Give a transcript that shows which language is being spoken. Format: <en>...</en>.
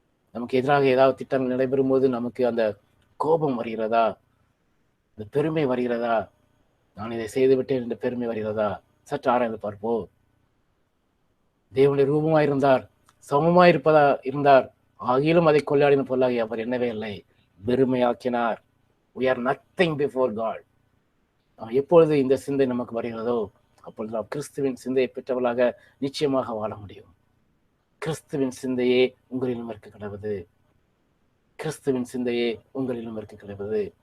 <ta>நமக்கு எதிராக ஏதாவது திட்டங்கள் நடைபெறும் போது நமக்கு அந்த கோபம் வருகிறதா? இந்த பெருமை வருகிறதா? நான் இதை செய்து விட்டேன் என்ற பெருமை வருகிறதா? சற்று ஆராய்ந்து பார்ப்போம். தேவனுடைய ரூபமாய் இருந்தார், சமமாய் இருந்தார், ஆகிலும் அதை கொள்ளையாடின பொருளாகி அவர் என்னவே இல்லை, வெறுமையாக்கினார்.</ta> <en>We are nothing before God.</en> <ta>எப்பொழுது இந்த சிந்தை நமக்கு வருகிறதோ அப்பொழுது நாம் கிறிஸ்துவின் சிந்தையை பெற்றவர்களாக நிச்சயமாக வாழ முடியும். கிறிஸ்துவின் சிந்தையே உங்களிலும் இருக்க கிடவது. கிறிஸ்துவின் சிந்தையே உங்களிலும் இருக்க கிடவது.</ta>